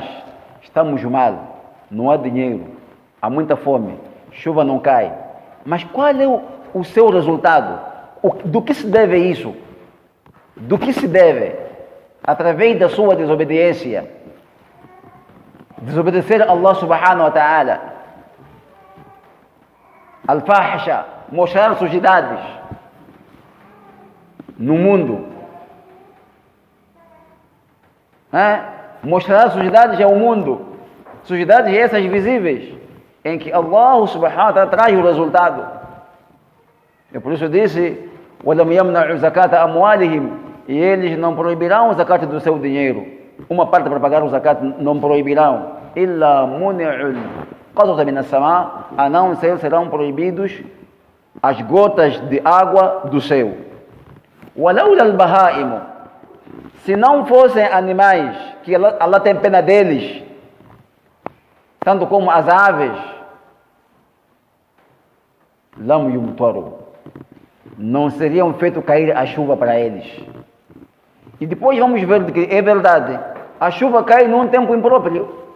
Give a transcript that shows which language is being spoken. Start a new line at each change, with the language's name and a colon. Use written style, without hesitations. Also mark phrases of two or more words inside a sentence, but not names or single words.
Portuguese: Estamos mal, não há dinheiro, há muita fome, chuva não cai. Mas qual é o seu resultado? Do que se deve isso? Do que se deve? Através da sua desobediência. Desobedecer a
Arabic: الله سبحانه وتعالى.
Portuguese: Al-fahisha, mostrar sujidades no mundo. Mostrar sujidades ao mundo. Sujidades essas visíveis, em que
Arabic: الله سبحانه وتعالى
Portuguese: traz o resultado. E por isso disse:
Arabic: وَلَمْ يَمْنَعُوا زَكَاةَ أَمْوَالِهِمْ.
Portuguese: E eles não proibirão o zakat do seu dinheiro. Uma parte para pagar o zakat não proibirão.
Arabic: إِلَّا مُنِعُ الْقَطْرَةَ مِنَ السَّمَاءِ.
Portuguese: A não ser serão proibidos as gotas de água do céu.
Arabic: وَلَوْلَا الْبَهَائِمُ.
Portuguese: Se não fossem animais, que Allah tem pena deles, tanto como as aves,
Arabic: لم يمطروا,
Portuguese: não seriam feito cair a chuva para eles. E depois vamos ver que é verdade, a chuva cai num tempo impróprio.